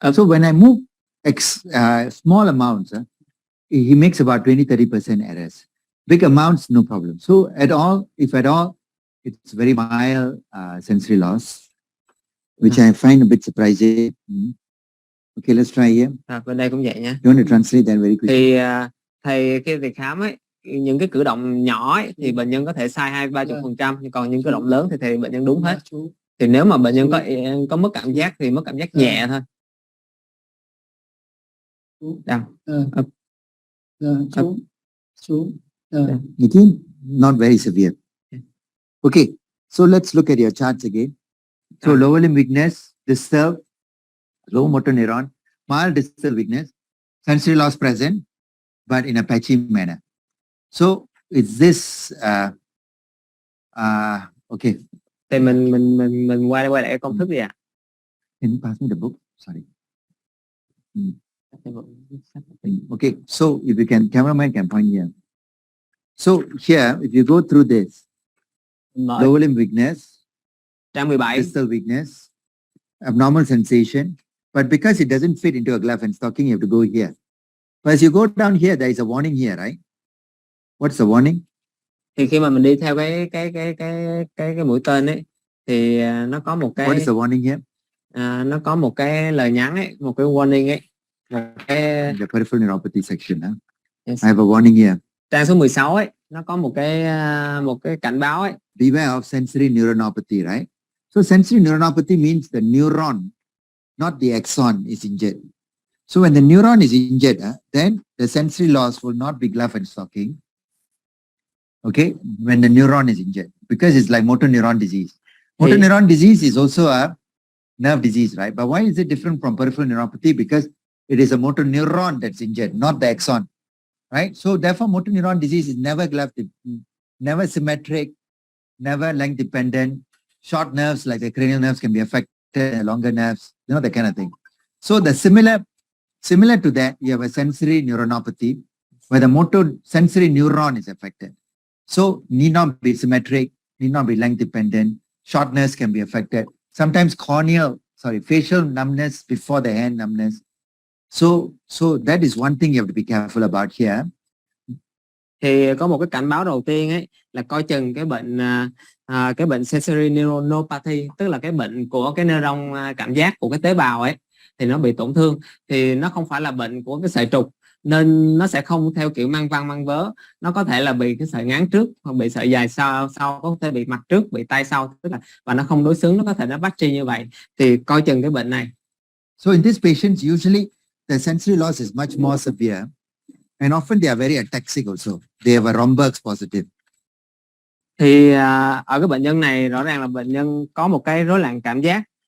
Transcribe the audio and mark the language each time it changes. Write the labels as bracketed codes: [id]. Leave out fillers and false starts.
[en] So when I move small amounts, he makes about 20-30% errors. Big amounts, no problem. So if at all, it's very mild sensory loss, which I find a bit surprising. Okay, let's try here. [vi] Bên đây cũng vậy nha. [en] You want to translate that very quickly? [vi] Thì thầy khi thầy khám ấy, những cái cử động nhỏ ấy, thì bệnh nhân có thể sai 20-30%, nhưng còn những cử động lớn thì bệnh nhân đúng hết. Thì nếu mà bệnh nhân có mất cảm giác thì mất cảm giác nhẹ thôi. [en] Down, up, [vi] Xuống, xuống, [en] Again, not very severe. Okay, so let's look at your charts again. So lower limb weakness, distal, low motor neuron, mild distal weakness, sensory loss present, but in a patchy manner. So is this okay? [vi] Thì mình quay lại cái công thức đi ạ. [en] Can you pass me the book? Sorry. Okay, so if you can, cameraman can point here. So here, if you go through this, lower limb weakness, [vi] Trang 17. [en] distal weakness, abnormal sensation, but because it doesn't fit into a glove and stocking, you have to go here. But as you go down here, there is a warning here, right? What's the warning? [vi] Thì khi mà mình đi theo cái mũi tên ấy, thì nó có một cái. [en] What is the warning here? [vi] Nó có một cái lời nhắn ấy, một cái warning ấy. [en] In the peripheral neuropathy section, huh? Yes. I have a warning here. [vi] Trang số 16 ấy, nó có một cái cảnh báo ấy. [en] Beware of sensory neuronopathy, right? So sensory neuronopathy means the neuron, not the axon, is injured. So when the neuron is injured, then the sensory loss will not be glove and stocking. Okay, when the neuron is injured, because it's like motor neuron disease. Motor neuron disease is also a nerve disease, right? But why is it different from peripheral neuropathy? Because it is a motor neuron that's injured, not the axon, right? So therefore, motor neuron disease is never glove, never symmetric, never length dependent. Short nerves like the cranial nerves can be affected, longer nerves, you know, that kind of thing. So the similar to that, you have a sensory neuronopathy where the motor sensory neuron is affected. So need not be symmetric, need not be length dependent. Short nerves can be affected. Sometimes facial numbness before the hand numbness. So that is one thing you have to be careful about here. [vi] Thì có một cái cảnh báo đầu tiên ấy là coi chừng cái bệnh sensory neuronopathy, tức là cái bệnh của cái neuron cảm giác của cái tế bào ấy, thì nó bị tổn thương. Thì nó không phải là bệnh của cái sợi trục, nên nó sẽ không theo kiểu mang văn mang vớ. Nó có thể là bị cái sợi ngắn trước, hoặc bị sợi dài sau, có thể bị mặt trước, bị tay sau, tức là và nó không đối xứng, nó có thể nó patchy như vậy. Thì coi chừng cái bệnh này. [en] So in these patients, usually the sensory loss is much more severe, and often they are very ataxic also. They have a Romberg's positive. [vi] Thì ở cái bệnh nhân này rõ ràng là bệnh nhân có một cái rối loạn cảm giác.